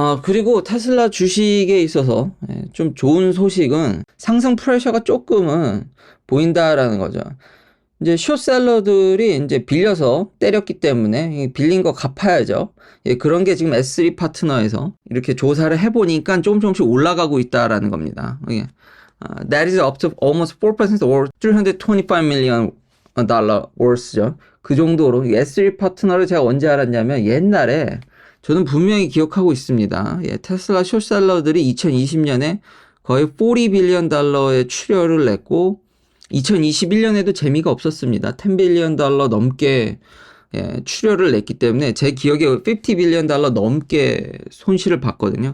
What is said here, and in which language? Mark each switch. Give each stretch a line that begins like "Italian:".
Korean: 그리고 테슬라 주식에 있어서 좀 좋은 소식은 상승 프레셔가 조금은 보인다라는 거죠. 이제 숏셀러들이 이제 빌려서 때렸기 때문에 빌린 거 갚아야죠. 그런 게 지금 S3 파트너에서 이렇게 조사를 해보니까 조금씩 올라가고 있다라는 겁니다.
English: That is up to almost 4% or 325 million dollar worth죠.
Korean: 그 정도로 S3 파트너를 제가 언제 알았냐면, 옛날에 저는 분명히 기억하고 있습니다. 테슬라 숏셀러들이 2020년에 거의 40 빌리언 달러의 출혈을 냈고 2021년에도 재미가 없었습니다. 10 빌리언 달러 넘게 출혈을 냈기 때문에 제 기억에 50 빌리언 달러 넘게 손실을 봤거든요.